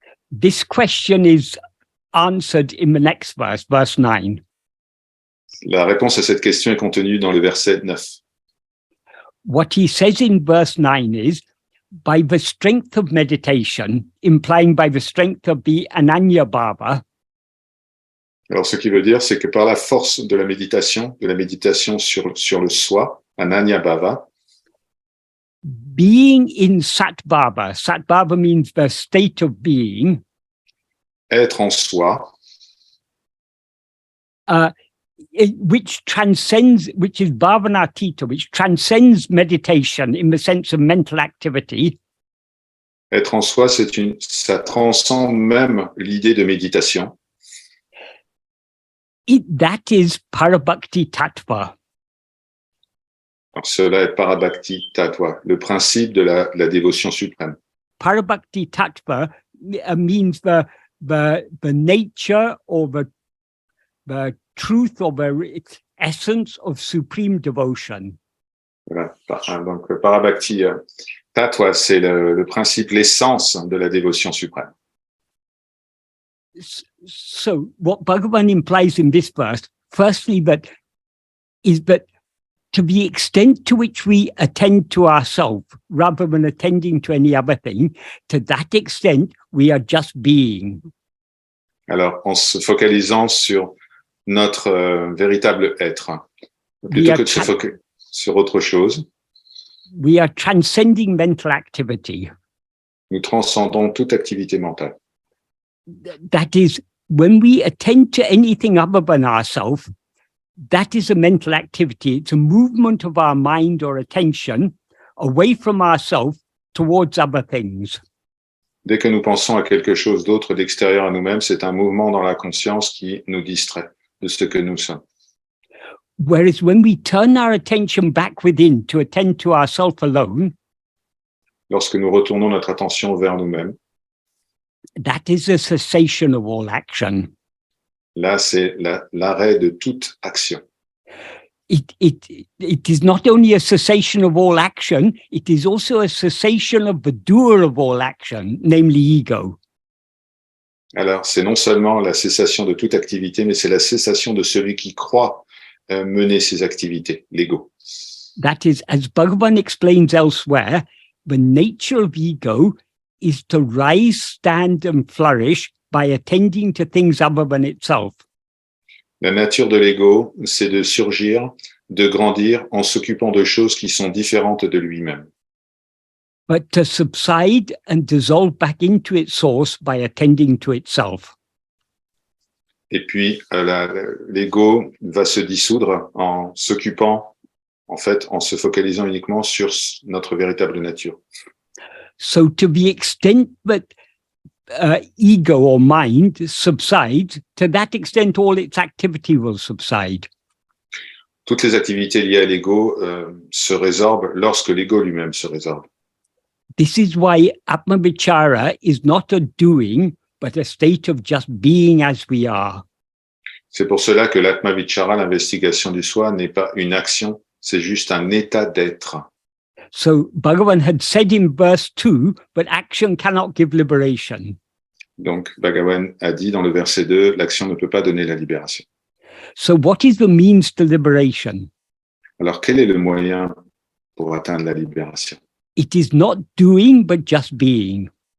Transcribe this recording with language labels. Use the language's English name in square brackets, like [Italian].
[English] This question is answered in the next verse, verse 9. [French] La réponse à cette question est contenue dans le verset 9. [English] What he says in verse 9 is, by the strength of meditation, implying by the strength of the Ananya Baba, [French] Alors, ce qui veut dire, c'est que par la force de la méditation sur le soi, Ananya Bhava, [English] being in Sat Baba means the state of being, [French] être en soi, [English] which is Bhavanatita, which transcends meditation in the sense of mental activity. [French] être en soi, ça transcende même l'idée de méditation. [English] That is parabhakti tattva. [French] Alors, cela est parabhakti tattva, le principe de la dévotion suprême. [English] Parabhakti tattva means the nature or the truth or the essence of supreme devotion. [French] Voilà. Donc, le parabhakti tattva, c'est le principe, l'essence de la dévotion suprême. [English] So what Bhagavan implies in this verse, firstly, is that to the extent to which we attend to ourselves rather than attending to any other thing, to that extent, we are just being. [French] Alors, en se focalisant sur notre véritable être, plutôt que de se focaliser sur autre chose, [English] we are transcending mental activity. [French] Nous transcendons toute activité mentale. [English] That is, when we attend to anything other than ourselves, that is a mental activity. It's a movement of our mind or attention away from ourselves towards other things. [French] Dès que nous pensons à quelque chose d'autre d'extérieur à nous-mêmes, c'est un mouvement dans la conscience qui nous distrait de ce que nous sommes. [English] Whereas when we turn our attention back within to attend to ourselves alone, [French] lorsque nous retournons notre attention vers nous-mêmes, [English] that is a cessation of all action. [French] Là, c'est l'arrêt de toute action. [English] It is not only a cessation of all action, it is also a cessation of the doer of all action, namely ego. [French] Alors, c'est non seulement la cessation de toute activité, mais c'est la cessation de celui qui croit mener ses activités, l'ego. [English] That is, as Bhagavan explains elsewhere, the nature of ego is to rise, stand, and flourish by attending to things other than itself. [French] La nature de l'ego, c'est de surgir, de grandir en s'occupant de choses qui sont différentes de lui-même. [English] But to subside and dissolve back into its source by attending to itself. [French] Et puis, l'ego va se dissoudre en s'occupant, en fait, en se focalisant uniquement sur notre véritable nature. [English] So to the extent that ego or mind subsides, to that extent all its activity will subside. [French] Toutes les activités liées à l'ego se résorbent lorsque l'ego lui-même se résorbe. [English] This is why Atma-vichara is not a doing, but a state of just being as we are. [French] C'est pour cela que l'Atma-vichara, l'investigation du soi, n'est pas une action, c'est juste un état d'être. [English] So Bhagavan had said in verse 2, but action cannot give liberation. [French] Donc, Bhagavan a dit dans le verset 2, l'action ne peut pas donner la libération. [English] So what is the means to liberation? [French] Alors, quel est le moyen pour atteindre la libération? [English] It is not doing, but just being.